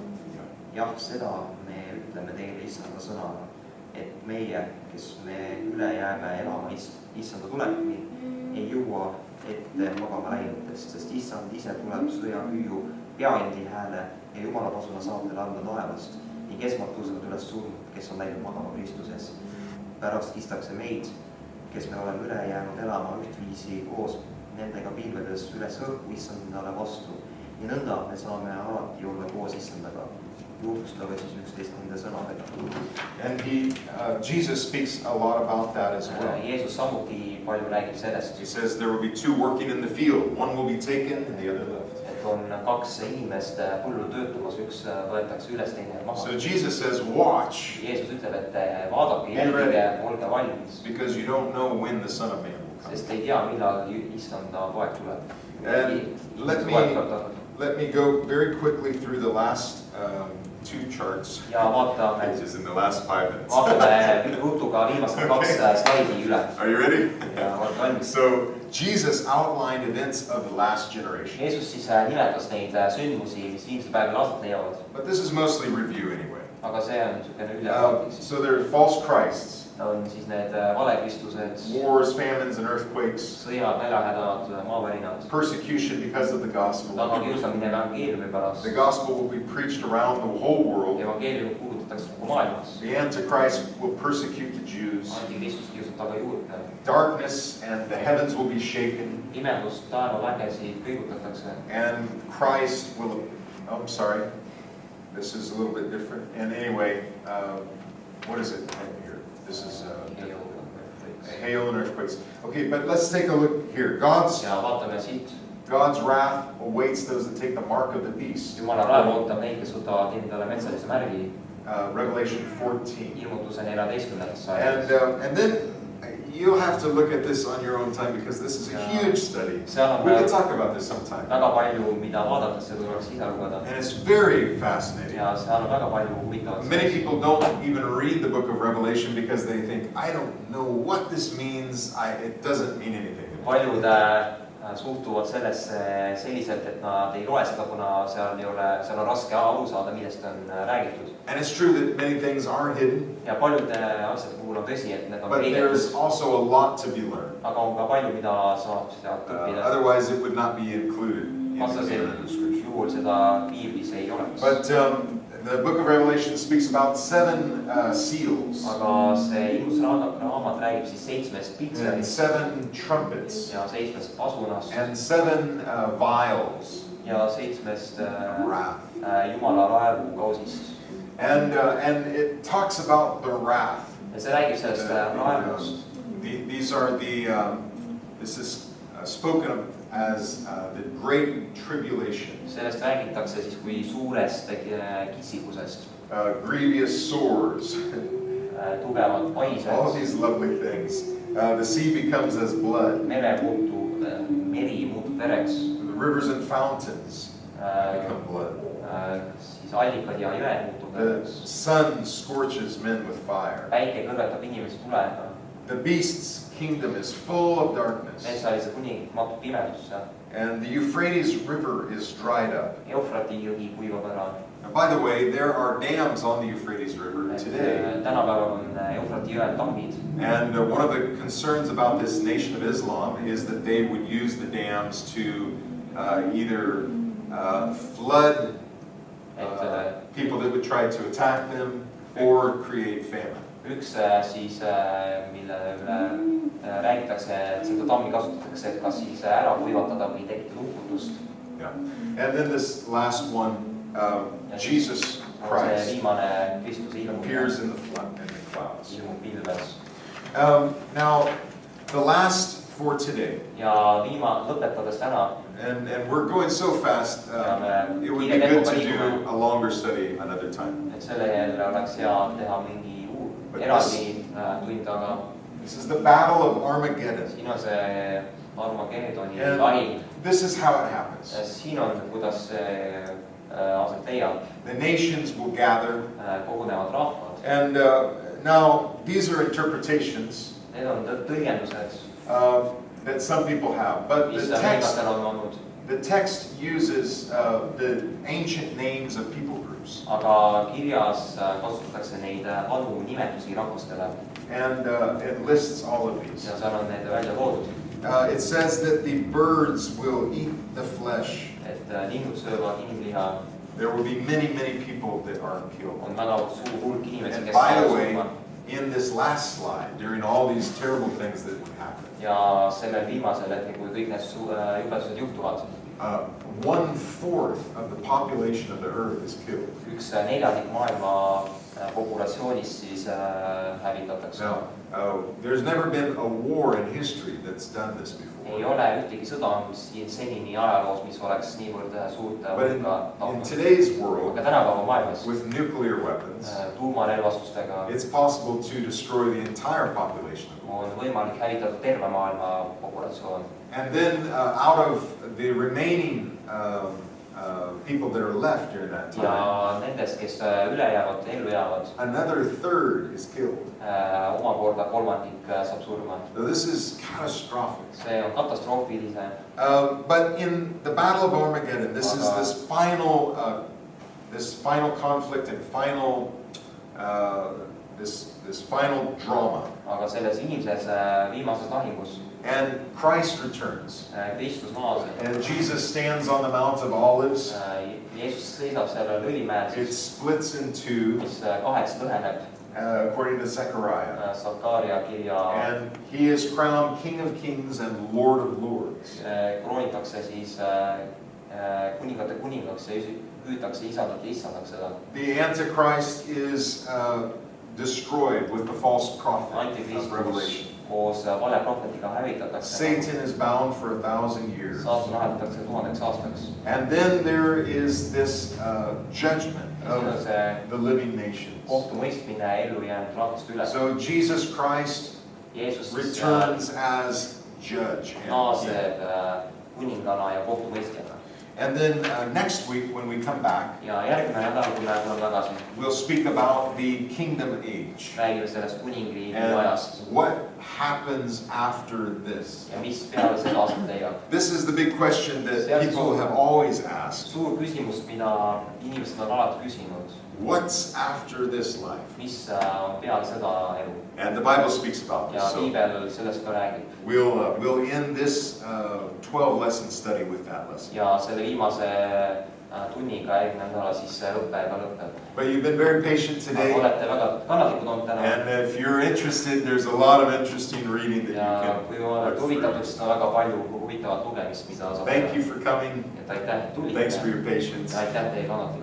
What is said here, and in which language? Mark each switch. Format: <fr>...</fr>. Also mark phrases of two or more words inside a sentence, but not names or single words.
<et>Jah, seda me ütleme teile issanda sõnaga, et meie, kes me üle jääme elama issanda tulekuni, ei jõua ette magama läinutest, sest issand ise tuleb sõjahüüu peaendi hääle ja Jumala tasuna saatele anda taevast ning esmalt tõusevad üles surnud, kes on läinud magama Kristuses. Pärast istakse meid, kes me oleme üle jäänud elama ühtviisi koos nendega pilvedes üles õhku issandale vastu ja nõnda me saame alati olla koos issandaga. Juhustage siis üksteist nende sõnadega.</et> <en>And Jesus speaks a lot about that as well.</en> <et>Jeesus samuti palju räägib sellest.</et> <en>He says there will be two working in the field. One will be taken and the other left.</en> <et>Et on kaks inimest põllul töötamas, üks võetakse üles, teine maha.</et> <en>So Jesus says, watch.</en> <et>Jeesus ütleb, et vaadake, jälgige, olge valmis.</et> <en>Because you don't know when the Son of Man will come.</en> <et>Sest ei tea, millal issanda poeg tuleb.</et> <en>And let me go very quickly through the last two charts.</en> <et>Ja vaatame,</et> <en>which is in the last 5 minutes.</en> <et>vaatame rutuga viimased kaks slaidi üle.</et> <en>Are you ready?</en> <et>Ja olge valmis.</et> <en>So Jesus outlined events of the last generation.</en> <et>Jeesus siis nimetas neid sündmusi, mis viimsel päeval aset leiavad.</et> <en>But this is mostly review anyway.</en> <et>Aga see on niisugune ülevaateks.</et> <en>So there are false Christs.</en> <et>On siis need valekristused,</et> <en>wars, famines and earthquakes,</en> <et>sõjad, näljahädad, maavärinad,</et> <en>persecution because of the gospel.</en> <et>Tagakiusamine evangeeliumi pärast.</et> <en>The gospel will be preached around the whole world.</en> <et>Evangeeliumi kuulutatakse kogu maailmas.</et> <en>The Antichrist will persecute the Jews.</en> <et>Antikristus kiusab taga juurde.</et> <en>Darkness and the heavens will be shaken.</en> <et>Pimedus, taeva vägesid kõigutatakse.</et> <en>And Christ will, I'm sorry, this is a little bit different. And anyway, what is it here? This is hail and earthquakes. Okay, but let's take a look here. God's wrath awaits those that take the mark of the beast.</en> <et>Jumala raev ootab neid, kes võtavad endale metsalise märgi.</et> <en>Revelation 14.</en> <et>Ilmutuse 14. sajandis.</et> <en>And then you'll have to look at this on your own time because this is a huge study. We can talk about this sometime.</en> <et>Väga palju, mida vaadatakse, tuleks ise lugeda.</et> <en>And it's very fascinating.</en> <et>Ja seal on väga palju huvitavat.</et> <en>Many people don't even read the book of Revelation because they think, I don't know what this means. It doesn't mean anything.</en> <et>Paljud suhtuvad sellesse selliselt, et nad ei loe seda, kuna seal on raske aru saada, millest on räägitud.</et> <en>And it's true that many things are hidden.</en> <et>Ja paljude asjade puhul on tõsi, et need on</et> <en>but there's also a lot to be learned.</en> <et>Aga on ka palju, mida saab sealt õppida.</et> <en>Otherwise it would not be included in the scripture.</en> <et>Juhul seda Piiblis ei oleks.</et> <en>But the book of Revelation speaks about 7 seals.</en> <et>Aga see ilmus raamat räägib siis 7 piikserist.</et> <en>And 7 trumpets.</en> <et>Ja 7 asunast.</et> <en>And 7 vials.</en> <et>Ja 7</et> <en>wrath.</en> <et>Jumala raevu kausist.</et> <en>And it talks about the wrath.</en> <et>Ja see räägib sellest raevust.</et> <en>These are this is spoken of as the great tribulation.</en> <et>Sellest räägitakse siis kui suurest kitsikusest.</et> <en>Grievous sores.</en> <et>Tugevad paised.</et> <en>All these lovely things. The sea becomes as blood.</en> <et>Meri muutub vereks.</et> <en>The rivers and fountains become blood.</en> <et>Siis allikad ja jõed muutub vereks.</et> <en>The sun scorches men with fire.</en> <et>Päike kõrvetab inimesi tulega.</et> <en>The beast's kingdom is full of darkness.</en> <et>Metsalise kuning mahtub pimedusse.</et> <en>And the Euphrates River is dried up.</en> <et>Eufrati jõgi kuivab ära.</et> <en>And by the way, there are dams on the Euphrates River today.</en> <et>Tänapäeval on Eufrati jõel tammid.</et> <en>And one of the concerns about this Nation of Islam is that they would use the dams to either flood people that would try to attack them or create famine.</en> <et>Üks siis, mille üle räägitakse, et seda tammi kasutatakse, et kas siis ära kuivatada või tekitada uputust.</et> <en>Yeah. And then this last one, Jesus Christ appears in the clouds. Now, the last for today.</en> <et>Ja lõpetades täna.</et> <en>And we're going so fast, it would be good to do a longer study another time.</en> <et>Et selle jälle oleks hea teha mingi eraldi tund, aga</et> <en>this is the Battle of Armageddon.</en> <et>Siin on see Armageddoni lahing.</et> <en>This is how it happens.</en> <et>Siin on, kuidas see aset leiab.</et> <en>The nations will gather.</en> <et>Kogunevad rahvad.</et> <en>And now, these are interpretations</en> <et>Need on tõlgendused,</et> <en>that some people have. But the text uses the ancient names of people groups.</en> <et>Aga kirjas kasutatakse neid vanu nimetusi rahvastele.</et> <en>And it lists all of these.</en> <et>Ja seal on need välja toodud.</et> <en>It says that the birds will eat the flesh.</en> <et>Et linnud söövad inimliha.</et> <en>There will be many, many people that are killed.</en> <et>On väga suur hulk inimesi, kes</et> <en>by the way, in this last slide, during all these terrible things that would happen,</en> <et>ja sellel viimasel hetkel, kui kõik need jubedused juhtuvad,</et> <en>1/4 of the population of the earth is killed.</en> <et>1/4 maailma populatsioonist siis hävitatakse.</et> <en>Now, there's never been a war in history that's done this before.</en> <et>Ei ole ühtegi sõda siin senini ajaloos, mis oleks niivõrd suurt hulka</et> <en>in today's world,</en> <et>aga tänapäeva maailmas</et> <en>with nuclear weapons,</en> <et>tuumarelvastustega</et> <en>it's possible to destroy the entire population.</en> <et>On võimalik hävitada terve maailma populatsioon.</et> <en>And then out of the remaining people that are left during that time,</en> <et>ja nendest, kes üle jäävad, ellu jäävad,</et> <en>another third is killed.</en> <et>Omakorda kolmandik saab surma.</et> <en>So this is catastrophic.</en> <et>See on katastroofiline.</et> <en>But in the Battle of Armageddon, this is this final conflict and final this final drama.</en> <et>Aga selles inimses viimases lahingus.</et> <en>And Christ returns.</en> <et>Kristus naaseb.</et> <en>And Jesus stands on the Mount of Olives.</en> <et>Jeesus seisab sellel õlimäel.</et> <en>It splits in two.</en> <et>Mis kaheks lõheneb.</et> <en>According to Zechariah.</en> <et>Sakaaria kirja.</et> <en>And he is crowned King of Kings and Lord of Lords.</en> <et>Kroonitakse siis kuningate kuningaks ja hüütakse isandalt ja issandaks seda.</et> <en>The Antichrist is destroyed with the false prophet of Revelation.</en> <et>Koos vale prohvetiga hävitatakse.</et> <en>Satan is bound for 1,000 years.</en> <et>Saatan aheldatakse 1000 aastaks.</et> <en>And then there is this judgment of the living nations.</en> <et>Kohtumõistmine ellu jäänud rahvaste üle.</et> <en>So Jesus Christ returns as judge.</en> <et>Naaseb kuningana ja kohtumõistjana.</et> <en>And then next week when we come back,</en> <et>ja järgmine nädal, kui me tuleme tagasi,</et> <en>we'll speak about the kingdom age.</en> <et>Räägime sellest kuningriigi ajast.</et> <en>What happens after this?</en> <et>Ja mis peale seda aset leiab.</et> <en>This is the big question that people have always asked.</en> <et>Suur küsimus, mida inimesed on alati küsinud.</et> <en>What's after this life?</en> <et>Mis on peale seda elu?</et> <en>And the Bible speaks about this.</en> <et>Ja Piibel sellest ka räägib.</et> <en>We'll end this 12-lesson study with that lesson.</en> <et>Ja selle viimase tunniga järgmine nädala siis lõppeb.</et> <en>But you've been very patient today.</en> <et>Olete väga kannatlikud olnud täna.</et> <en>And if you're interested, there's a lot of interesting reading that you can.</en> <et>Ja kui olete huvitatud, siis on väga palju huvitavat lugemist, mida saab.</et> <en>Thank you for coming.</en> <et>Et aitäh, tulite.</et> <en>Thanks for your patience.</en>